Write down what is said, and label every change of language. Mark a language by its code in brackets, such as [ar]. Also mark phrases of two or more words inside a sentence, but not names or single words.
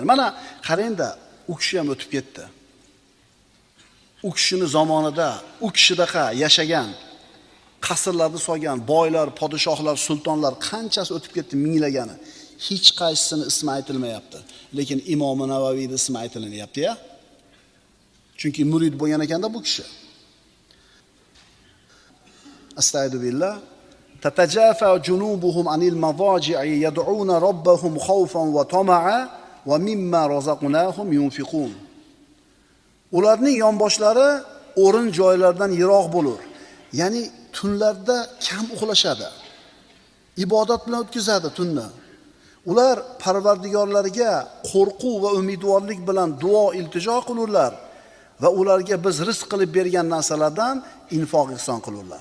[uz] Mana qarang-da, u kishi ham o'tib ketdi. U kishining zamonida, u kishidaqa yashagan, qasrlarni solgan boylar, podshohlar, sultonlar qanchasi o'tib ketdi, minglagani. Hech qaysisini ismi aytilmayapti. Lekin Imom Navaviyning ismi aytilyapti-ya. Chunki murid bo'lgan ekanda bu kishi. Astagfirullah. [ar] تتجافى جنوبهم عن المضاجع يدعون ربهم خوفا وطمعا ومما رزقناهم ينفقون. [uz] Ularning yonboshlari o'rin joylardan yiroq bo'lur. Ya'ni tunlarda kam uxlashadi. Ibodat bilan o'tkazadi tunni. Ular Parvardigorlariga qo'rquv va umidvorlik bilan duo iltijo qilurlar va ularga biz rizq qilib bergan narsalardan infoq ihson qilurlar.